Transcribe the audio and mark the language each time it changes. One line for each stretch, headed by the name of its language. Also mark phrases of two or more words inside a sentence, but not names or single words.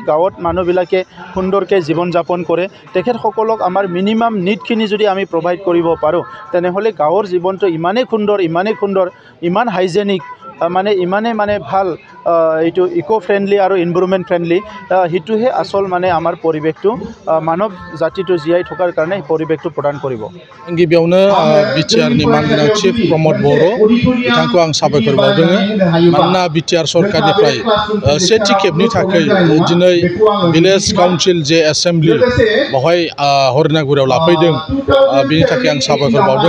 Assamese: গাঁৱত মানুহবিলাকে সুন্দৰকৈ জীৱন যাপন কৰে, তেখেতসকলক আমাৰ
English: minimum needখিনি
Assamese: যদি আমি প্ৰভাইড কৰিব পাৰোঁ, তেনেহ'লে গাঁৱৰ জীৱনটো ইমানেই সুন্দৰ, ইমান হাইজেনিক, ইমানে ভাল, এইটো
English: eco friendly
Assamese: আৰু
English: environment friendly,
Assamese: সেইটোহে আচল আমাৰ পৰিৱেশটো মানৱ জাতিটো জীয়াই থকাৰ কাৰণে পৰিৱেশটো প্ৰদান কৰিব।
Bodo: गिबियावनो बिटिआरनि मानगोनां चिफ प्रमद बर' बिथांखौ आं साबायखर बावदों। मानोना बिटिआर सरकारनिफ्राय सेथि खेबनि थाखाय दिनै
English: village council
Bodo: जे एसेम्बलि बेवहाय हरिनागुरियाव लाफैदों, बिनि थाखाय आं साबायखर बावदों।